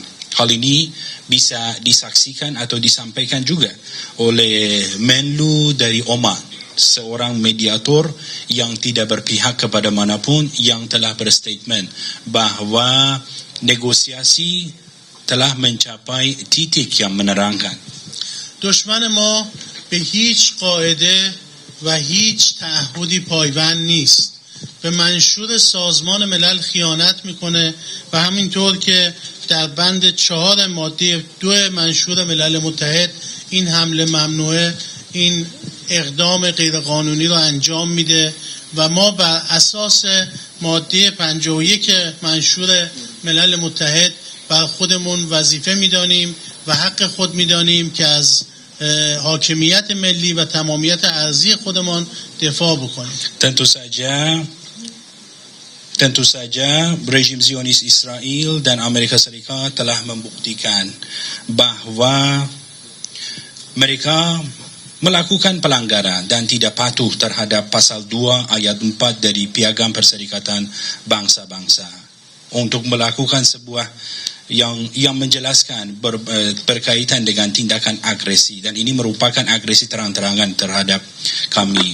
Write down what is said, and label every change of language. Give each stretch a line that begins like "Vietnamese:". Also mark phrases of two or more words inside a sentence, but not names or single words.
Indonesian: Hal ini bisa disaksikan atau disampaikan juga oleh Menlu dari Oman, seorang mediator yang tidak berpihak kepada manapun, yang telah berstatement bahwa negosiasi telah mencapai titik yang menerangkan.
Persian: دشمن ما به هیچ قاعده و هیچ تعهدی پایبند نیست. به منشور سازمان ملل خیانت میکنه و همینطور که در بند 4 ماده 2 منشور ملل متحد این حمله ممنوعه، این اقدام غیرقانونی رو انجام میده و ما بر اساس ماده 51 منشور ملل متحد بر خودمون وظیفه میدانیم و حق خود میدانیم که از حاکمیت ملی و تمامیت ارضی خودمان دفاع بکنیم.
Indonesian: Tentu saja rejim Zionis Israel dan Amerika Serikat telah membuktikan bahwa mereka melakukan pelanggaran dan tidak patuh terhadap pasal 2 ayat 4 dari Piagam Perserikatan Bangsa-Bangsa untuk melakukan sebuah yang menjelaskan berkaitan dengan tindakan agresi, dan ini merupakan agresi terang-terangan terhadap kami.